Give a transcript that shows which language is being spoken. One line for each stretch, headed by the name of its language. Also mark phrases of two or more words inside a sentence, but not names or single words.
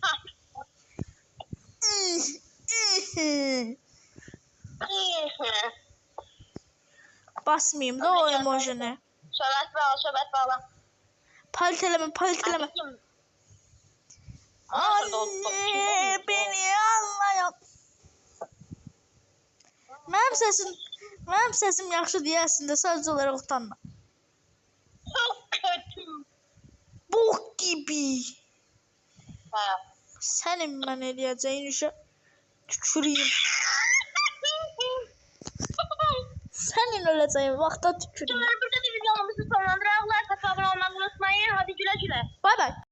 Azerbaijani: Basmayayım da o emojini. Söhbət bağla. Palit eləmə.
Turkish: Anne beni anlayın.
Azerbaijani: Mənim səsim yaxşı deyəsən də sadəcə olaraq utanma.
Turkish: Çok kötü. Bok gibi. Ha.
Azerbaijani: Sənin mən eləyəcəyin işə tüküreyim. Sənin öləcəyin vaxta tüküreyim.
Turkish: Burada da videomuzu sonlandıralım. Like, abone olmayı unutmayın. Hadi güle güle. Bay bay.